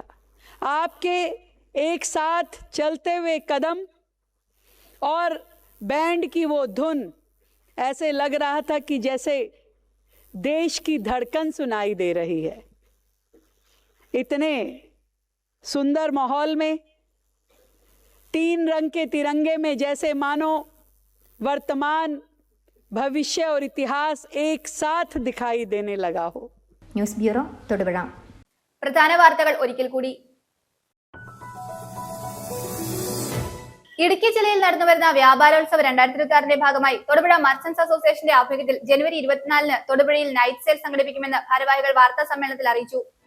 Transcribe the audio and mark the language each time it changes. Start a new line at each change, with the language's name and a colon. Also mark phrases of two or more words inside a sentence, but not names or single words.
Hindi: आपके एक साथ चलते हुए कदम और बैंड की वो धुन, ऐसे लग रहा था कि जैसे देश की धड़कन सुनाई दे रही है। इतने सुंदर माहौल में 3 रंग के तिरंगे में जैसे मानो वर्तमान, भविष्य और इतिहास एक साथ दिखाई देने लगा हो।
Malayalam: ന്യൂസ് ബ്യൂറോ തൊടുപുഴ. പ്രധാന വാർത്തകൾ ഒരിക്കൽ കൂടി. ഇടുക്കി ജില്ലയിൽ നടന്നുവരുന്ന വ്യാപാരോത്സവ 2026ന്റെ ഭാഗമായി തൊടുപുഴ മർച്ചന്റ്സ് അസോസിയേഷന്റെ ആഭിമുഖ്യത്തിൽ ജനുവരി 24-ന് തൊടുപുഴയിൽ
English: night sale
Malayalam: സംഘടിപ്പിക്കുമെന്ന് ഭാരവാഹികൾ വാർത്താ സമ്മേളനത്തിൽ അറിയിച്ചു.